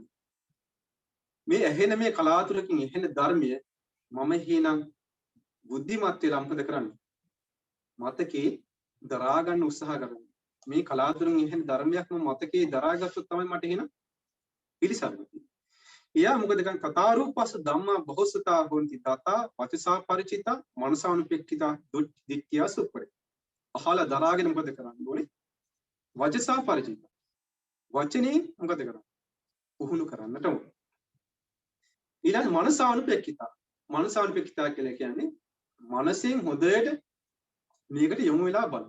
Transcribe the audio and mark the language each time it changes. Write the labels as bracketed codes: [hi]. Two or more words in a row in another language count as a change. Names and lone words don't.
[si] මේ ඇහෙන මේ කලාතුරකින් ඇහෙන ධර්මය මම එහෙනම් බුද්ධිමත් වෙලා මොකද කරන්නේ? මතකේ දරා ගන්න උත්සාහ කරනවා. මේ කලාතුරකින් ඇහෙන ධර්මයක් මම මතකේ දරාගත්තොත් තමයි මට එහෙනම් පිළිසරණ. එයා මොකද කරන්නේ? [pi] කතාරූපස්ස ධම්මා බහුසතා හොන්ති තථා වචසා පරිචිතා මනසානුපෙක්ඛිතා දිට්ඨිය සුප්පරේ. [si] අහලා දරාගෙන මොකද කරන්නේ? ඕනේ [pi] වචසා පරිචිතා. [si] වචනේ මොකද කරන්නේ? පුහුණු කරන්නට ඕනේ. ඊළඟ මනසානුපෙක්ඛිතා. මනසානුපෙක්ඛිතා කියලා කියන්නේ මනසෙන් හොඳට මේකට යොමු වෙලා බලන්න.